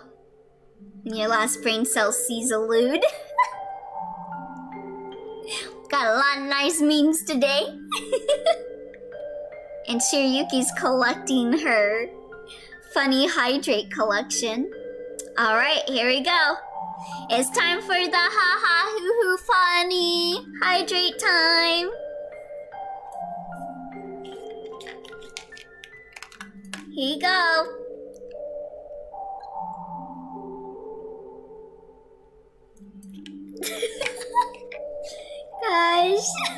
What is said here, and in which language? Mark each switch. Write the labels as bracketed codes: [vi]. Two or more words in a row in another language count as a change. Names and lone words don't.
[en] And your last brain cell sees a lewd. Got a lot of nice memes today. And Shiryuki's collecting her Funny Hydrate collection. Alright, here we go. It's time for the ha-ha hoo-hoo funny hydrate time. Here you go. Gosh.